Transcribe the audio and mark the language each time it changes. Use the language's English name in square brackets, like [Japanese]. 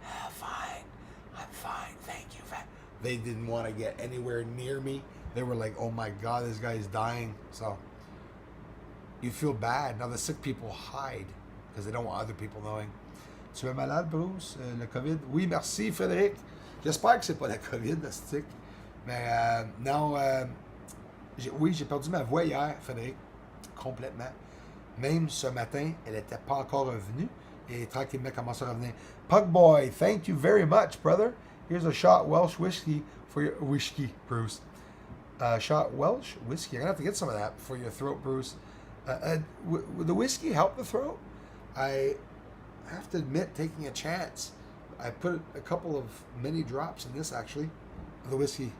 [English] "Fine, I'm fine, thank you." They didn't want to get anywhere near me. They were like, "Oh my God, this guy's dying." So you feel bad. Now the sick people hide because they don't want other people knowing. [French] "Tu es malade, Bruce? Le COVID?" "Oui, merci, Frédéric." J'espère que c'est pas la COVID, le stick. Mais non, oui, j'ai perdu ma voix hier, Frédéric, complètement. Même ce matin, elle n'était pas encore revenue et tranquillement commence à revenir. [English] Pug Boy, thank you very much, brother. Here's a shot Welsh whiskey for your whiskey, Bruce. Shot Welsh whiskey. I'm gonna have to get some of that for your throat, Bruce. Would the whiskey help the throat? I have to admit, taking a chance. I put a couple of mini drops in this actually, the whiskey.